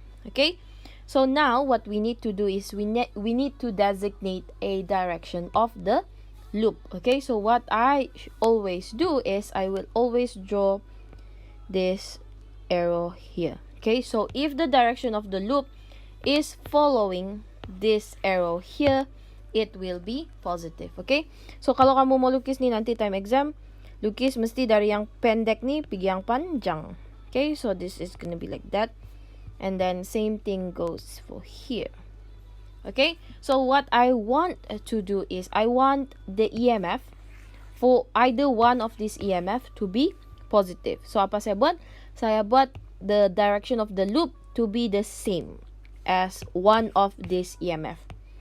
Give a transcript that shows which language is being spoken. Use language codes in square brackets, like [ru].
[en] Okay, so now what we need to do is we need to designate a direction of the loop. Okay, so what I always do is I will always draw this arrow here. Okay, so if the direction of the loop is following this arrow here, it will be positive. Okay, so [ms] kalau kamu mau lukis ni nanti [en] time exam, [ms] lukis mesti dari yang pendek ni pergi yang panjang. [en] Okay, so this is gonna be like that, and then same thing goes for here. Okay, so what I want to do is I want the EMF for either one of this EMF to be positive. So [ms] apa saya buat? Saya buat [en] the direction of the loop to be the same as one of this EMF.